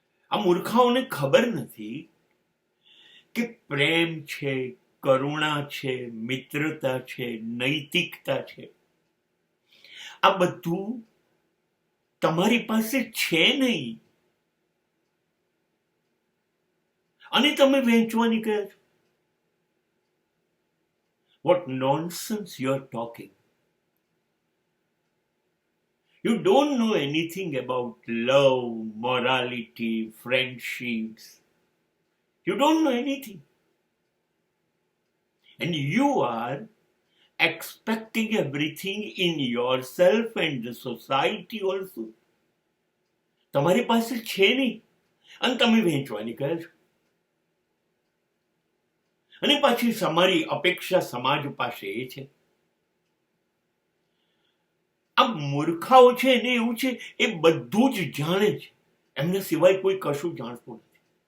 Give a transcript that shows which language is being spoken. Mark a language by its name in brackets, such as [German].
[Gujarati] આ મૂર્ખાઓને ખબર નથી કે પ્રેમ છે, કરુણા છે, મિત્રતા છે, નૈતિકતા છે, આ બધું તમારી પાસે છે નહીં, અને તમે વહેંચવાની કહે છો. [English] What nonsense you are talking. You don't know anything about love, morality, friendships. You don't know anything. And you are expecting everything in yourself and the society also. [Gujarati] તમારી પાસે છે નહીં અને તમે વહેંચવાની કહે છો. અને પાછી તમારી અપેક્ષા સમાજ પાસે એ છે. આ મૂર્ખાઓ છે એને એવું છે એ બધું જ જાણે છે, એમને સિવાય કોઈ કશું જાણતું નથી.